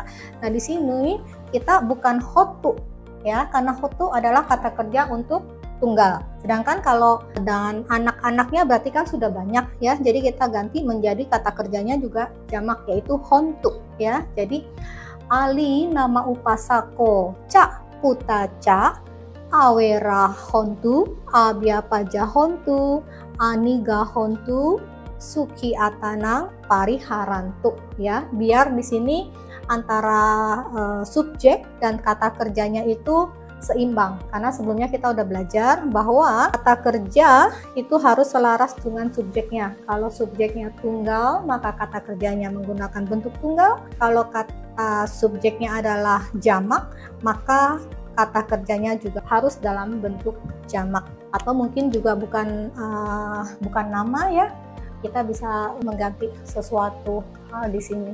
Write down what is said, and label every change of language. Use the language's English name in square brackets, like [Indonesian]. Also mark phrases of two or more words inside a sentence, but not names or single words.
[Indonesian] Nah di sini kita bukan hotu ya, karena hotu adalah kata kerja untuk tunggal. Sedangkan kalau dengan anak-anaknya berarti kan sudah banyak ya. Jadi kita ganti menjadi kata kerjanya juga jamak yaitu hontu ya. [Pali] Jadi Ali nama Upasako Ca Putaca Awera hontu, Abyapaja hontu, Aniga hontu, Suki atanang pariharantu ya. [Indonesian] Biar di sini antara subjek dan kata kerjanya itu seimbang, karena sebelumnya kita udah belajar bahwa kata kerja itu harus selaras dengan subjeknya. Kalau subjeknya tunggal maka kata kerjanya menggunakan bentuk tunggal, kalau kata subjeknya adalah jamak maka kata kerjanya juga harus dalam bentuk jamak, atau mungkin juga bukan nama ya, kita bisa mengganti sesuatu hal di sini.